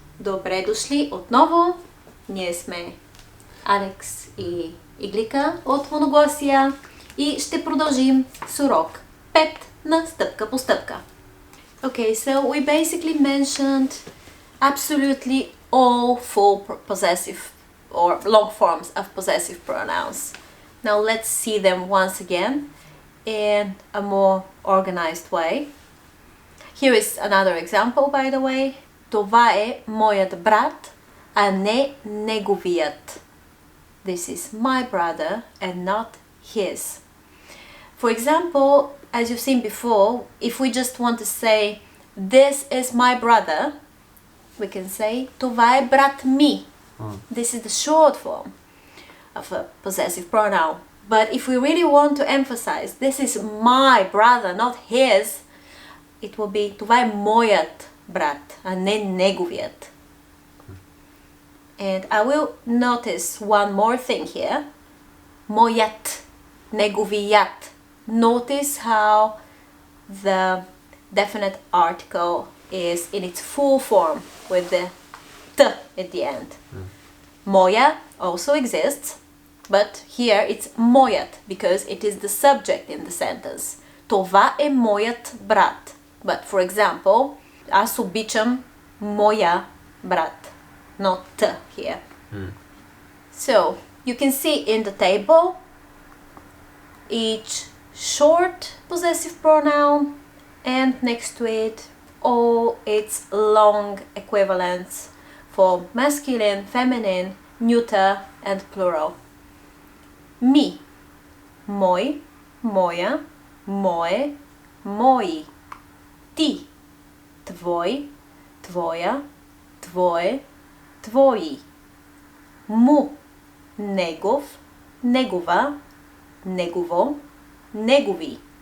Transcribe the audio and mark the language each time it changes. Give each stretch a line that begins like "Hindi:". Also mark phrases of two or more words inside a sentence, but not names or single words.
Bulgarian: Добре дошли отново. Ние сме Алекс и Иглика от Моноглосия и ще продължим с урок 5 на стъпка по стъпка.
English: Okay, so we basically mentioned absolutely all full possessive or long forms of possessive pronouns. Now let's see them once again in a more organized way. Here is another example, by the way.
Bulgarian: Това е моят брат, а не неговият.
English: This is my brother and not his. For example, as you've seen before, if we just want to say, this is my brother, we can say,
Bulgarian: това е брат ми.
English: This is the short form of a possessive pronoun. But if we really want to emphasize, this is my brother, not his, it will be,
Bulgarian: това е моят брат, а не неговият.
English: And I will notice one more thing here.
Bulgarian: Моят, неговият.
English: Notice how the definite article is in its full form with the t at the end. Моя also exists, but here it's моят because it is the subject in the sentence.
Bulgarian: Това е моят брат.
English: But for example,
Bulgarian: аз обичам моя брат.
English: Not t here. So, you can see in the table each short possessive pronoun and next to it all its long equivalents for masculine, feminine, neuter and plural.
Bulgarian: Ми, мой, моя, мое, мои. Ти, твой, твоя, твое, твои. Му, негов, негова, негово, негови.